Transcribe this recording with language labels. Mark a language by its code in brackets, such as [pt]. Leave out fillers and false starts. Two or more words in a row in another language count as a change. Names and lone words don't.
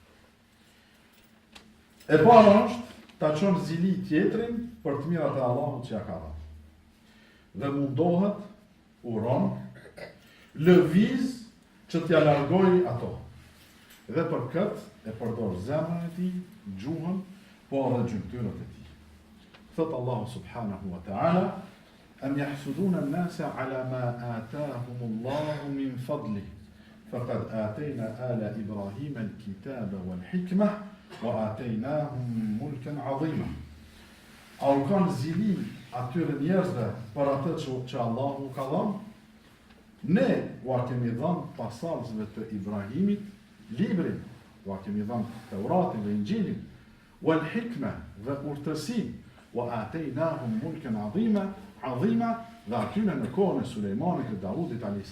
[sq] E para është ta çon zili tjetrin për të mirat e Allahut që ja ka dhënë. Dhe mundohet, uron, lëviz që t'ja largoj ato. Dhe për këtë e përdor zemrën e tij, gjuhën, po edhe gjymtyrët e tij. Thot Allahu [ar] سبحانه وتعالى: "أم يحسدون الناس على ما آتاهم الله من فضله فقد آتينا آل إبراهيم الكتاب والحكمة وآتيناهم ملكا عظيما." [sq] A u kanë zili atyre njerëzve për atë që Allahu ka dhënë? Ne ua kemi dhënë pasardhësve të Ibrahimit librin, ua kemi dhënë Teuratin dhe Injilin, [ar] والحكمة [sq] dhe urtësinë, [ar] وآتيناهم ملكا عظيما, [sq] dhe atyre në kohën e Sulejmanit dhe Davudit a.s.